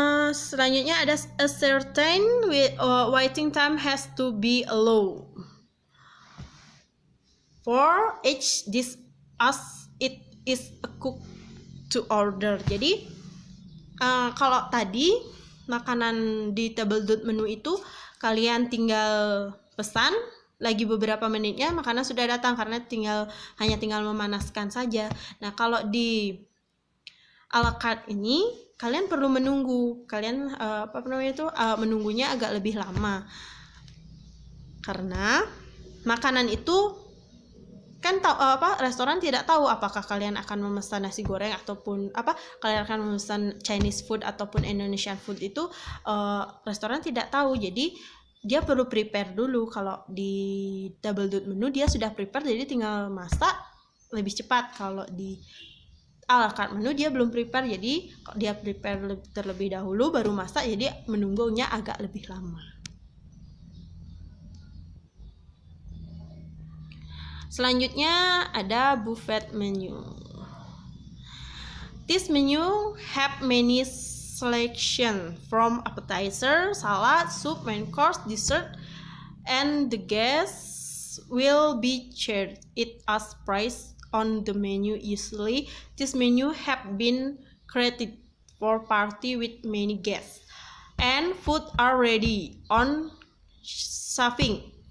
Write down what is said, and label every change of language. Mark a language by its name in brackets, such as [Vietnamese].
[Indonesian] Selanjutnya ada [English] a certain waiting time has to be low for each dish as it is a cook to order. [Indonesian] Jadi kalau tadi makanan di table dot menu itu kalian tinggal pesan, lagi beberapa menitnya makanan sudah datang karena hanya tinggal memanaskan saja. Nah, kalau di a la carte ini kalian perlu menunggu. Kalian menunggunya agak lebih lama. Karena makanan itu kan restoran tidak tahu apakah kalian akan memesan nasi goreng ataupun kalian akan memesan Chinese food ataupun Indonesian food itu, restoran tidak tahu. Jadi dia perlu prepare dulu. Kalau di table dot menu dia sudah prepare, jadi tinggal masak lebih cepat. Kalau di a la carte menu dia belum prepare, jadi dia prepare terlebih dahulu baru masak, jadi menunggunya agak lebih lama. Selanjutnya ada buffet menu. [English] This menu have many selection from appetizer, salad, soup, main course, dessert, and the guests will be shared it as price on the menu. Usually this menu have been created for party with many guests, and food are ready on serving.